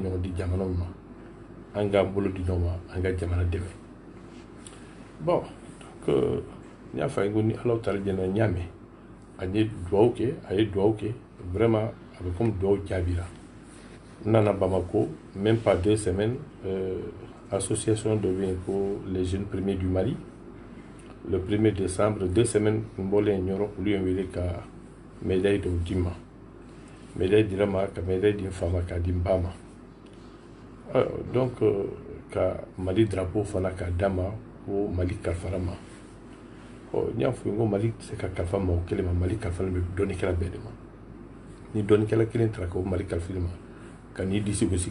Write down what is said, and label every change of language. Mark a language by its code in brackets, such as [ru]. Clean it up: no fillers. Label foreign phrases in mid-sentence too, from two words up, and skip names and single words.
[bm] ɲɔgɔn di jamanaw ma an k'an bolo di ɲɔgɔn ma an ka jamana dɛmɛ [fr] bon donc [bm] n y'a fɔ a ye ko ni Alaw Tala jɛna n y'a mɛn a ye duwawu kɛ vraiment a bɛ comme duwawu jaabira n nana Bamako [fr] même pas 2 semaines [bm] association dɔ bɛ yen ko [fr] les jeunes premiers du Mali le 1er décembre [bm] 2 semaines n bɔlen ɲɔrɔ olu ye n wele ka médaille dɔw di n ma médaille dira ma ka médaille di n fa ma k'a di n ba ma donc ka Mali drapeau fana k'a d'a ma ko Mali kalifara ma n y'a fɔ n ko Mali tɛ se ka kalifa mɔgɔ kelen ma Mali kalifalen bɛ dɔnnikɛla bɛɛ de ma ni dɔnnikɛla kelen taara ko Mali kalifali ma ka n'i disi gosi